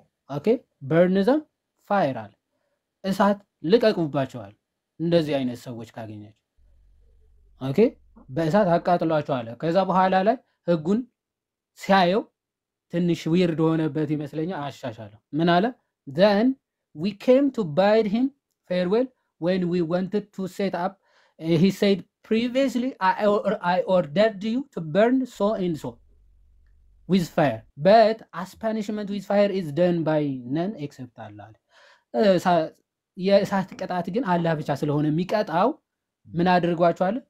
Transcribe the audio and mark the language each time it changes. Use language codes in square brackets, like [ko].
[en] okay, burn them, fire [am] አለ። እሳት ልቀቁባቸዋል እንደዚህ አይነት ሰዎች ካገኛችሁ። ኦኬ በእሳት አቃጥሏቸው አለ። ከዛ በኋላ ላይ ህጉን ሲያየው ትንሽ ዊርድ ሆነበት ይመስለኛል። አሻሻለው ምን አለ? [en] then we came to bid him farewell when we wanted to set up. He said previously I ordered you to burn so and so with fire, but as punishment with fire is done by none except Allah. [am] የእሳት ቅጣት ግን አላህ ብቻ ስለሆነ የሚቀጣው ምን አድርጓቸዋል?